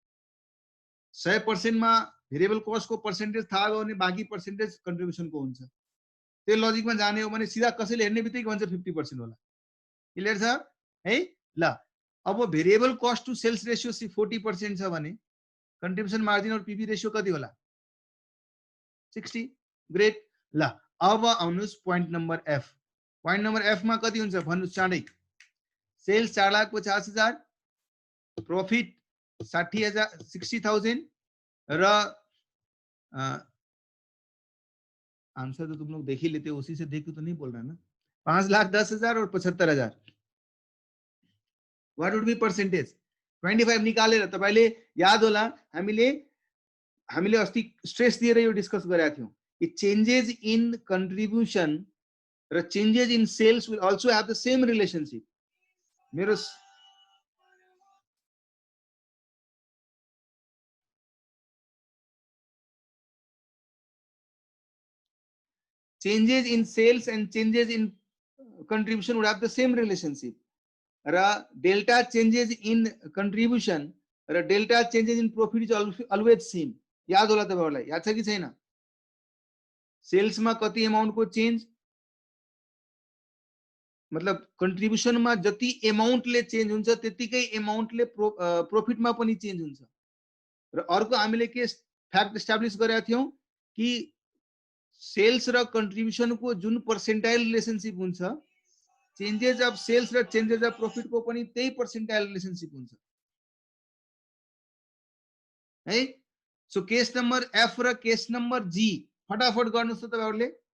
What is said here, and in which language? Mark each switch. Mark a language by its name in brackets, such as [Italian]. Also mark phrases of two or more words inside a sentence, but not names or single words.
[Nepali] 100% मा [English] variable cost [Nepali] को पर्सेन्टेज थाहा भयो भने बाँकी पर्सेन्टेज कन्ट्रिब्युसनको हुन्छ। त्यो लजिकमा जाने हो भने सिधा कसैले हेर्ने बित्तिकै भन्छ 50% होला। क्लियर छ है? ल अब [English] variable cost to sales ratio [Nepali] 40% छ भने [English] contribution margin [Nepali] और [English] PV ratio [Nepali] कति होला? 60। ग्रेट। ल अब आउनुस् [English] point number F. point number F [Nepali] मा कति हुन्छ भन्नुस् चाँडै। [Hindi] सेल्स 4,50,000, प्रॉफिट 60,000 र आंसर तो तुम लोग देख ही लेते हो, उसी से देख के तो नहीं बोल रहा ना। [English] 5,10,000 और 75,000, what would be percentage? [Nepali] 25 निकालेर तपाईले याद होला हामीले अस्ति स्ट्रेस दिएर यो डिस्कस गरेका थियौं कि [English] changes in contribution र changes in sales will also have the same relationship। मेरो changes in sales and changes in contribution would have the same relationship. Ra delta changes in contribution ra delta changes in profit is always same. [Nepali] याद होला तपाईहरुलाई? याद छ कि छैन? सेल्स मा कति अमाउन्ट को चेन्ज, मतलब कन्ट्रिब्युसन मा जति अमाउन्ट ले चेन्ज हुन्छ त्यतिकै अमाउन्ट ले प्रॉफिट मा पनि चेन्ज हुन्छ। र अर्को हामीले के [English] fact establish [Nepali] गरेका थियौं कि सेल्स र कन्ट्रिब्युसन को जुन [English] percentile relationship [Nepali] हुन्छ, [English] changes of sales [Nepali] र [English] changes of profit [Nepali] को पनि त्यही [English] percentile relationship [Nepali] हुन्छ। है। [English] so case number F [Nepali] र [English] case number G [Nepali] फटाफट गर्नुस् त तपाईहरुले।